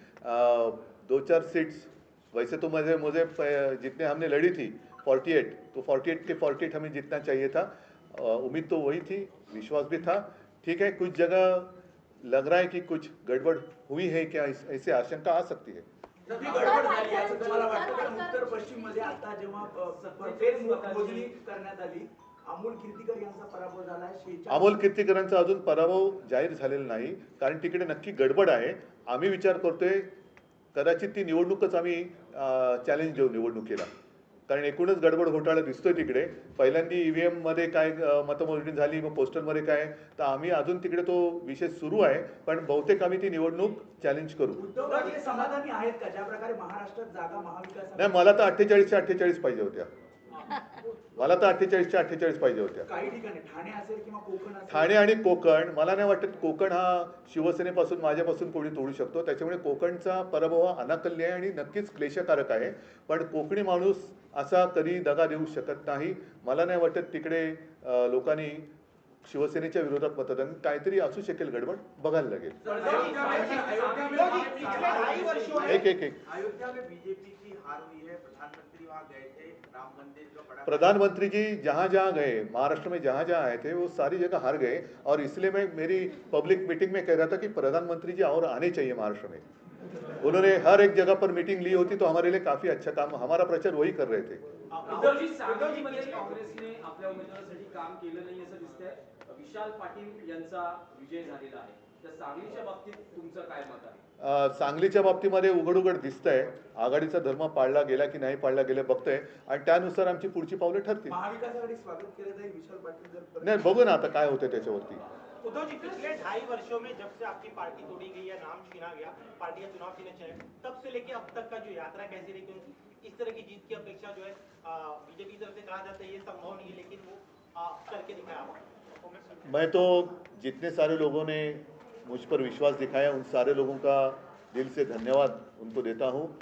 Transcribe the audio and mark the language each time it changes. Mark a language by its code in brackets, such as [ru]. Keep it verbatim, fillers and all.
[hi] अ, दो चार सीट्स वैसे तो मुझे मुझे प- जितने हमने लड़ी थी अड़तालीस, तो अड़तालीस के अड़तालीस हमें जितना चाहिए था, अ, उम्मीद तो वही थी, विश्वास भी था। ठीक है, कुछ जगह लग रहा है कि कुछ गड़बड़ हुई है क्या, इस- ऐसी आशंका आ सकती है। [mr] तर ती गडबड झाली असं तुम्हाला वाटतं? कारण उत्तर पश्चिम मध्ये आता जेव्हा अ, प- फेर मो- मोजणी करण्यात आली, अमोल कीर्तिकर यांचा पराभव झाला शेहेचाळीस. अमोल कीर्तिकरांचा अजून पराभव जाहीर झालेला नाही, कारण तिकडे नक्की गडबड आहे. आम्ही विचार करतोय कदाचित ती निवडणूकच आम्ही चॅलेंज देऊ निवडणुकीला, कारण एकूणच गडबड घोटाळा दिसतोय तिकडे. पहिल्यांदा ई व्ही एममध्ये काय अ, मतमोजणी झाली, मग पोस्टलमध्ये काय, तर आम्ही अजून तिकडे तो विषय सुरू आहे, पण बहुतेक आम्ही ती निवडणूक चॅलेंज करू. उद्धव ठाकरे समाधानी आहेत का ज्या प्रकारे महाराष्ट्रात जागा नाही, महाविकास मला तर अठ्ठेचाळीसच्या अठ्ठेचाळीस पाहिजे होत्या, मला तर अठ्ठेचाळीसच्या अठ्ठेचाळीस पाहिजे होत्या. काही ठिकाणी ठाणे असेल किंवा कोकण असेल, ठाणे आणि कोकण, मला नाही वाटत कोकण हा शिवसेनेपासून, माझ्यापासून कोणी तोडू शकतो. त्याच्यामुळे कोकणचा पराभव हा अनाकल्य आहे आणि नक्कीच क्लेशकारक आहे, पण कोकणी माणूस असा कधी दगा देऊ शकत नाही. मला नाही वाटत तिकडे अं, लोकांनी शिवसेनेच्या विरोधात मतदान, काहीतरी असू शकेल गडबड, बघायला लागेल. [hi] विरोधी पिछले ढाई वर्षों में एक एक एक अयोध्या में बीजेपी की हार हुई है, प्रधानमंत्री वहां गए थे, राम मंदिर का बड़ा प्रधानमंत्री जी जहाँ जहाँ गए, महाराष्ट्र में जहाँ जहाँ आए थे, वो सारी जगह हार गए, और इसलिए मैं मेरी पब्लिक मीटिंग में कह रहा था कि प्रधानमंत्री जी और आने चाहिए महाराष्ट्र में। उन्होंने हर एक जगह पर मीटिंग ली होती, तो हमारे लिए काफ़ी अच्छा काम, हमारा प्रचार वही कर रहे थे. [mr] उद्धवजी, सांगलीमध्ये काँग्रेसने आपल्या उमेदवारासाठी काम केलं नाही असं दिसतंय. विशाल पाटील यांचा विजय झालेला आहे, तर सांगलीच्या बाबतीत तुमचं काय मत आहे? अ, सांगलीच्या बाबतीमध्ये उघडउघड दिसतंय आघाडीचा धर्म पाळला गेला की नाही पाळला गेला बघतंय, आणि त्यानुसार आमची पुढची पावलं ठरतील. महाविकास आघाडी स्वागत केलं जाईल विशाल पाटील जर परत- नाही, बघू ना आता काय होतं त्याच्यावरती. [hi] उद्धव जी, पिछले ढाई वर्षों में जब से आपकी पार्टी तोड़ी गई या नाम छीना गया, पार्टी का चुनाव छीना गया, तब से लेके अब तक का जो यात्रा कैसी रही? क्योंकि इस तरह की जीत की अपेक्षा जो है बीजेपी की तरफ से कहा जाता है ये संभव नहीं है, लेकिन वो आ, करके दिखाया आपने। तो मैं- मैं तो जितने सारे लोगों ने मुझ पर विश्वास दिखाया, उन सारे लोगों का दिल से धन्यवाद उनको देता हूँ.